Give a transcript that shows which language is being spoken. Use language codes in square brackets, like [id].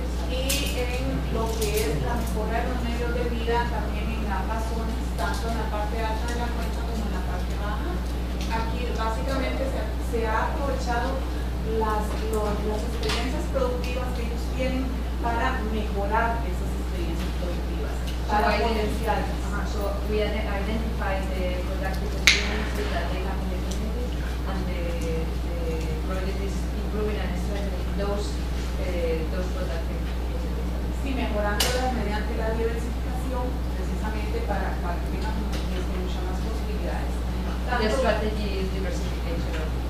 [es] Y en lo que es la mejora de los medios de vida también en ambas zonas, tanto en la parte alta de la cuenca como en la parte baja. Aquí básicamente se ha aprovechado las experiencias productivas que ellos tienen para mejorar esas experiencias productivas, para potenciarlas. [en] So we identify the productive experiences that they have in the community, and the project is improving and strengthening those productive. [es] Sí, mejorándolas mediante la diversificación, precisamente para que tengan muchas más posibilidades. [en] The strategy is diversification of